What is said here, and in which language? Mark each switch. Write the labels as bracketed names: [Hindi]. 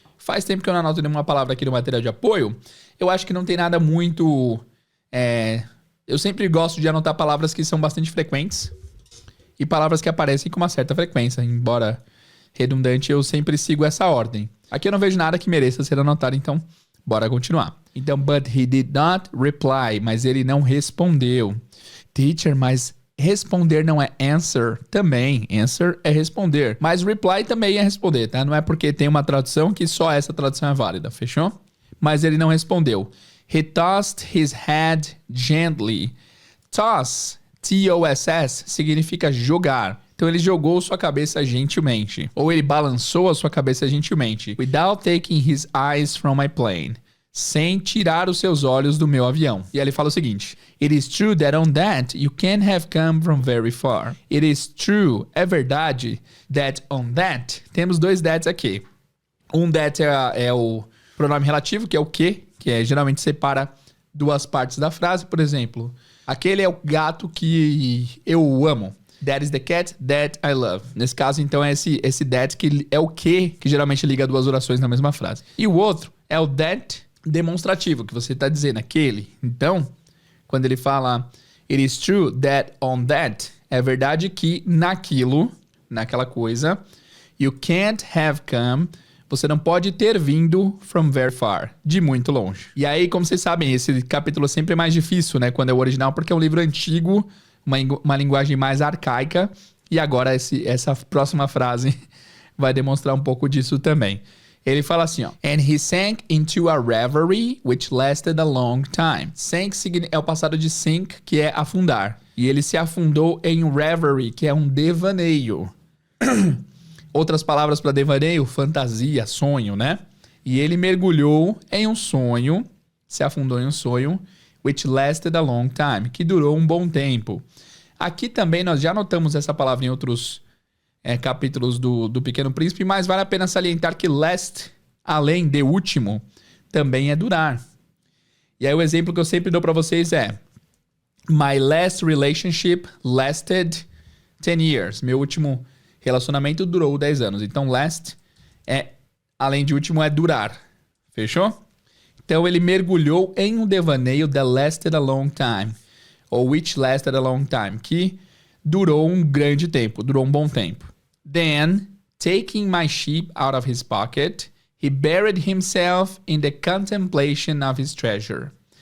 [Portuguese] Faz tempo que eu não anoto nenhuma palavra aqui no material de apoio. Eu acho que não tem nada muito... Eu sempre gosto de anotar palavras que são bastante frequentes e palavras que aparecem com uma certa frequência. Embora redundante, eu sempre sigo essa ordem. Aqui eu não vejo nada que mereça ser anotado, então bora continuar. [English] Então, but he did not reply. [Portuguese] Mas ele não respondeu. Teacher, mas responder não é answer também. Answer é responder. Mas reply também é responder, tá? Não é porque tem uma tradução que só essa tradução é válida, fechou? Mas ele não respondeu. [English] He tossed his head gently. Toss, T-O-S-S, [Portuguese] significa jogar. Então ele jogou sua cabeça gentilmente. Ou ele balançou a sua cabeça gentilmente. [English] Without taking his eyes from my plane. [Portuguese] Sem tirar os seus olhos do meu avião. E aí ele fala o seguinte. [English] It is true that on that you can't have come from very far. It is true, [Portuguese] é verdade, [English] that on that, [Portuguese] temos dois that's aqui. Um that é o pronome relativo, que é o que geralmente separa duas partes da frase. Por exemplo, aquele é o gato que eu amo. [English] That is the cat that I love. [Portuguese] Nesse caso, então, é esse that que é o que geralmente liga duas orações na mesma frase. E o outro é o that demonstrativo, que você está dizendo, aquele. Então, quando ele fala [English] it is true that on that, [Portuguese] é verdade que naquilo, naquela coisa, [English] you can't have come, [Portuguese] você não pode ter vindo [English] from very far, [Portuguese] de muito longe. E aí, como vocês sabem, esse capítulo é sempre mais difícil, né, quando é o original, porque é um livro antigo, uma linguagem mais arcaica, e agora essa próxima frase vai demonstrar um pouco disso também. Ele fala assim, ó. [English] And he sank into a reverie which lasted a long time. [Portuguese] Sank é o passado de sink, que é afundar. E ele se afundou em reverie, que é um devaneio. Outras palavras para devaneio, fantasia, sonho, né? E ele mergulhou em um sonho, se afundou em um sonho, [English] which lasted a long time, [Portuguese] que durou um bom tempo. Aqui também nós já notamos essa palavra em outros capítulos do Pequeno Príncipe, mas vale a pena salientar que last, além de último, também é durar. E aí o exemplo que eu sempre dou para vocês é [English] My last relationship lasted 10 years. [Portuguese] Meu último relacionamento durou 10 anos. Então last, além de último, é durar. Fechou? Então ele mergulhou em um devaneio [English] that lasted a long time. Ou which lasted a long time. [Portuguese] Que durou um grande tempo, durou um bom tempo. [English] Then, taking my sheep out of his pocket, he buried himself in the contemplation of his treasure.